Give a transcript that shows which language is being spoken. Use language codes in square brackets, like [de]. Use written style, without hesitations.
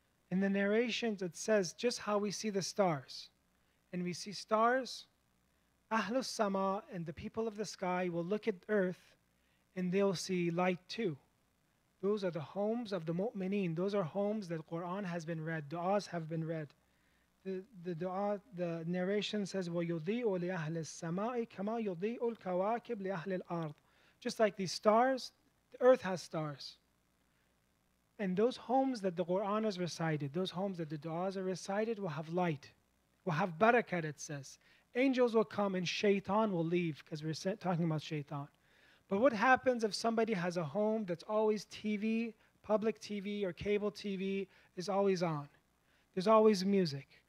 [en] In the narrations it says just how we see the stars. And we see stars, Ahlus Sama, and the people of the sky will look at earth and they'll see light too. Those are the homes of the mu'mineen. Those are homes that Quran has been read, du'as have been read. The narration says, [ar] وَيُضِيءُ لِأَهْلِ السَّمَاءِ كَمَا يُضِيءُ الْكَوَاكِبْ لِأَهْلِ الْأَرْضِ. [en] Just like these stars, the earth has stars. And those homes that the Quran is recited, those homes that the du'as are recited will have light, will have barakat, it says. Angels will come and shaitan will leave, because we're talking about shaitan. But what happens if somebody has a home that's always TV, public TV or cable TV is always on? There's always music.